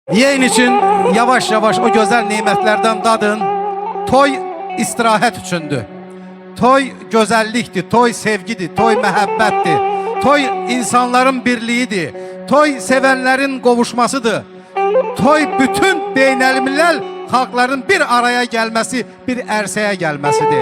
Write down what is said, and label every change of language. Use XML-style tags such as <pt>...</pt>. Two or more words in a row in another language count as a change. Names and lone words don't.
<tr>Yiyin için yavaş yavaş o güzel nimetlerden dadın.</tr> <az>Toy istirahat üçündür.</az> <tr>Toy güzelliktir, toy sevgidir, toy məhəbbətdir. Toy insanların birliğidir. Toy sevenlerin qovuşmasıdır. Toy bütün beynelmilel xalqların bir araya gelmesi, bir ərsəyə gelmesidir.</tr>